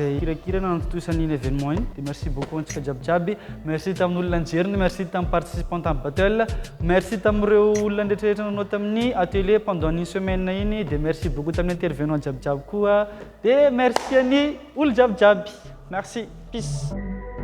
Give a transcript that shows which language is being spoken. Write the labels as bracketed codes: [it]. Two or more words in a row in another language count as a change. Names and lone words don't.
[mg] Dia kirakirana nantotosan'iny événement iny. Dia [fr] merci beaucoup [mg] antsika jiabijiaby. Merci tamin'olona nijeriny, merci tamin'ny participant tamin'ny battle, merci tamin'ireo olona ndrehetrarehetra nanao tamin'ny atelier [fr] pendant une semaine [mg] iny. Dia [fr] merci beaucoup [mg] tamin'ny intervenant jiabijiaby koa. Dia merci any olo jiabijiaby. Merci. Peace.